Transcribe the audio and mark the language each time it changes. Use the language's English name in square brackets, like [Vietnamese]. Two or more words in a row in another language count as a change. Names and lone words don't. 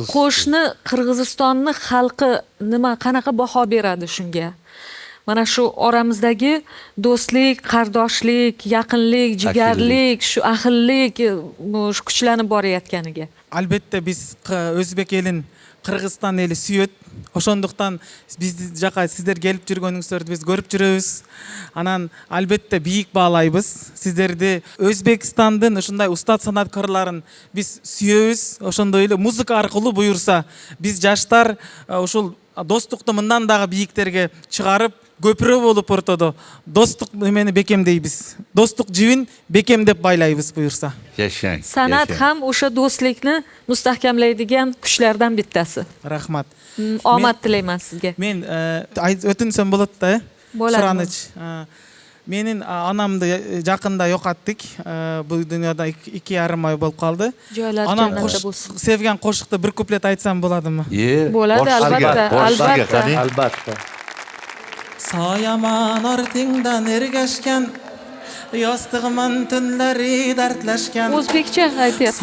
[Uzbek] Qo'shni Qirg'izistonni xalqi qanaqa baho beradi shunga? Mana shu oramizdagi do'stlik, qardoshlik, yaqinlik, jigarlik, shu ahillik shu kuchlanib borayotganiga. [Kyrgyz] Албетте биз Өзбек элин Кыргызстан эли сүйөт. Ошондуктан биз жака сиздер келип жүргөнүңүздөрдү биз көрүп жүрөбүз. Анан албетте бийик баалайбыз. Сиздерди Өзбекстандын ушундай устат санаткарларын биз сүйөбүз. Ошондой эле музыка аркылуу буюрса, биз жаштар ушул достукту мындан дагы бийиктерге чыгарып, көпүрө болуп ортодо достук эмени бекемдейбиз. Достук жибин бекемдеп байлайбыз буюрса. [Uzbek] Yashang. San'at ham o'sha do'stlikni mustahkamlaydigan kuchlardan bittasi. Rahmat. Omad tilayman sizga. [Kyrgyz] Men өтүнсөм болот да, [Uzbek] Bo'ladi. [Kyrgyz] Сураныч. Менин анамды жакында жокаттык. Бул дүйнөдө 2,5 ай болуп калды. [Uzbek] Joylar [Kyrgyz] Анам [Uzbek] jannatda bo'lsin. sevgan qo'shiqni bir kuplet aytsam bo'ladimi? Bo'ladi, albatta. Albatta. Soyaman ortingdan ergashgan, yostig'iman tunlari dardlashgan. O'zbekcha aytyapsiz.